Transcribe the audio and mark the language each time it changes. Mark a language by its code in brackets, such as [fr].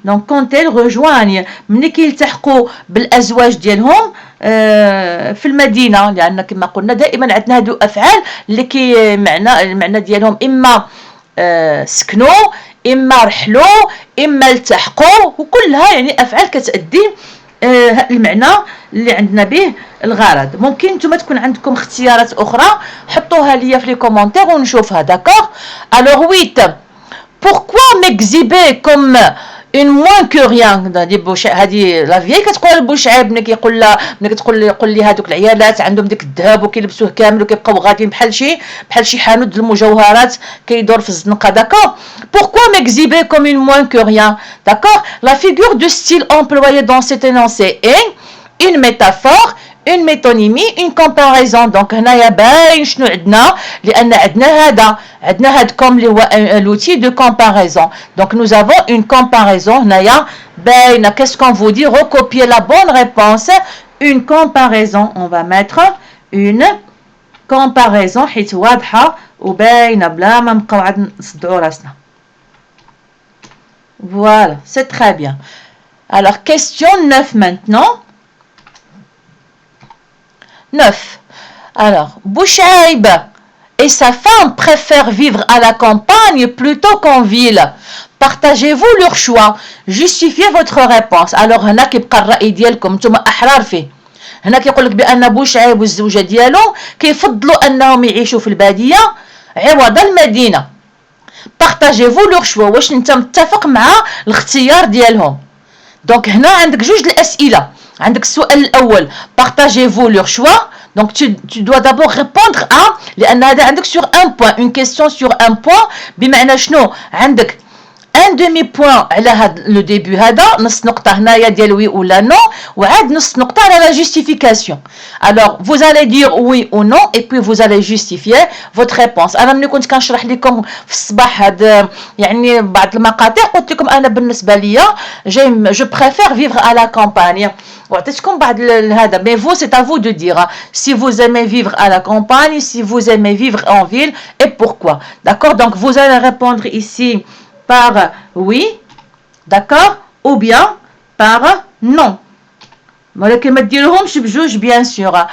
[ar] دونك [fr] quand elle rejoigne، [ar] ملي كيلتحقوا بالازواج ديالهم في المدينه، لان كما قلنا دائما عندنا هادو افعال اللي كي المعنى ديالهم اما سكنوا، اما رحلوا، اما التحقوا، وكلها يعني افعال كتأدي المعنى اللي عندنا به الغرض. ممكن نتوما تكون عندكم اختيارات اخرى، حطوها ليا في لي كومونتير ونشوفها، داكوغ. [fr] الوغ 8، pourquoi m'exhiber comme une moins que rien. [ar] هذه لا فيي كتقول لبوشعيب ملي كيقول لها، ملي كتقول لي هذوك العيالات عندهم ديك الذهب وكيلبسوه كامل وكيبقاو غاديين بحال شي حانوت ديال المجوهرات كيدور في الزنقه، داكور. [fr] pourquoi m'exhiber comme une moins que rien. d'accord. La figure de style employée dans cet énoncé est une métaphore, une métonymie, une comparaison. [ar] donc هنايا باين شنو عندنا، لان عندنا هاد comme اللي هو [fr] l'outil de comparaison. donc nous avons une comparaison [ar] هنايا باينه. [fr] qu'est-ce qu'on vous dit؟ recopier la bonne réponse. une comparaison، on va mettre une comparaison [ar] حيت واضحه وباينه بلا ما نبقاو عاد نصدعوا راسنا. [fr] voilà, c'est très bien. alors question 9 maintenant. 9. Alors, Bouchaïb et sa femme préfèrent vivre à la campagne plutôt qu'en ville. Partagez-vous leur choix. Justifiez votre réponse. [ar] Alors, هنا كيبقى الرأي ديالكم نتوما أحرار فيه. هنا كيقول لك بأن بوشعيب والزوجة ديالو كيفضلوا أنهم يعيشوا في البادية عوض المدينة. [fr] Partagez-vous leur choix. [ar] واش انت متفق مع الاختيار ديالهم؟ دونك هنا عندك جوج الأسئلة. [fr] عندك السؤال الأول partagez-vous leur choix. donc tu dois d'abord répondre à، [ar] لأن هذا عندك [fr] sur un point، une question sur un point. [ar] بمعنى شنو؟ عندك ان demi point على هذا لو ديبي، هذا نص نقطة هنايا ديال وي ولا نو، وعاد نص نقطة على لا justification. [fr] alors vous allez dire oui ou non et puis vous allez justifier votre réponse. [ar] انا ملي كنت كنشرح لكم في الصباح هاد يعني بعض المقاطع قلت لكم انا بالنسبة ليا [fr] je préfère vivre à la campagne، [ar] وعطيتكم بعض هذا. [fr] mais vous c'est à vous de dire si vous aimez vivre à la campagne, si vous aimez vivre en ville et pourquoi. d'accord. donc vous allez répondre ici par oui, d'accord, ou bien par non. [ar] ولكن ما ديروهمش بجوج [fr] bien sûr.